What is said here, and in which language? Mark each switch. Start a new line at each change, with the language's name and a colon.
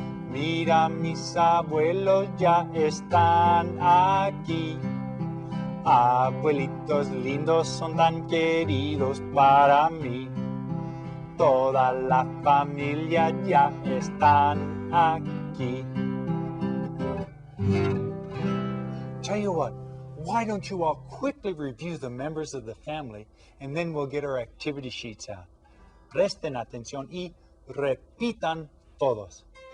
Spanish: Mira, mis abuelos ya están aquí. Abuelitos lindos, son tan queridos para mí. toda la familia ya están aquí.
English: Tell you what, why don't you all quickly review the members of the family and then we'll get our activity sheets out.
Spanish: Presten atención y repitan todos.